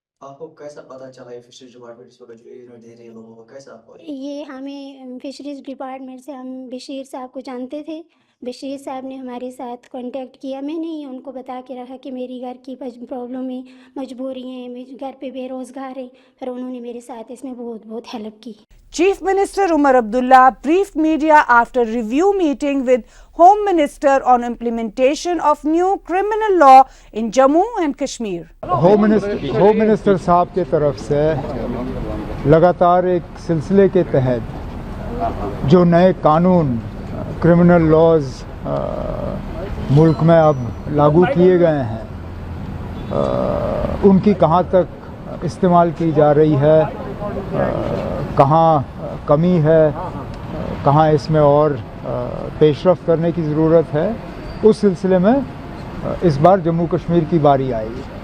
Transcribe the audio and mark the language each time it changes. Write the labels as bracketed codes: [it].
[hi] आपको कैसा पता चला ये फिशरीज डिपार्टमेंट इस वक्त जो ये दे रहे हैं लोगों को, कैसा आपको? ये हमें फिशरीज डिपार्टमेंट से, हम बशीर साहब को जानते थे, बशीर साहब ने हमारे साथ कांटेक्ट किया। मैंने ही उनको बता के रखा कि मेरी घर की प्रॉब्लम है, मजबूरी है, मेरे घर पे बेरोज़गार है, फिर उन्होंने मेरे साथ इसमें बहुत बहुत हेल्प की। [en] Chief Minister Umar Abdullah briefed media after review meeting with Home Minister on implementation of new criminal law in Jammu and Kashmir. [hi] Home minister साहब के तरफ से लगातार एक सिलसिले के तहत जो नए कानून क्रिमिनल लॉज मुल्क में अब लागू किए गए हैं, उनकी कहाँ तक इस्तेमाल की जा रही है, कहाँ कमी है, कहाँ इसमें और पेशरफ्त करने की ज़रूरत है, उस सिलसिले में इस बार जम्मू कश्मीर की बारी आई।